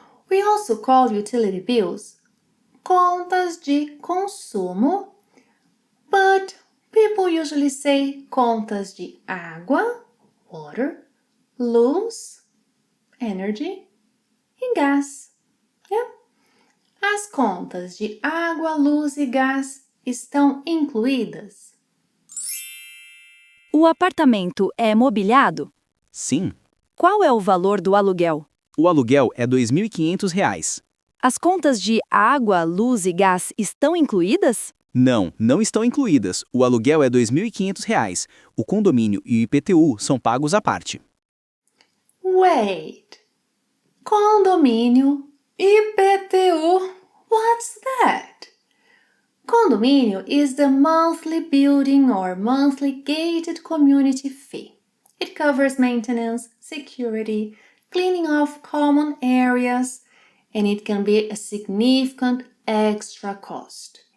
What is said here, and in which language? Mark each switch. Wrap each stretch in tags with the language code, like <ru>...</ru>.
<en>We also call utility bills</en> <pt>contas de consumo,</pt> <en>but people usually say</en> <pt>contas de água,</pt> <en>water, luz, energy,</en> <pt>e gás.</pt> <en>Yeah?</en> <pt>As contas de água, luz e gás estão incluídas. O apartamento é mobiliado? Sim. Qual é o valor do aluguel? O aluguel é R$ 2.500. As contas de água, luz e gás estão incluídas? Não, não estão incluídas. O aluguel é R$ 2.500. O condomínio e o IPTU são pagos à parte.</pt> <en>Wait. Condomínio, IPTU, what's that? Condomínio is the monthly building or monthly gated community fee. It covers maintenance, security, cleaning of common areas, and it can be a significant extra cost.</en>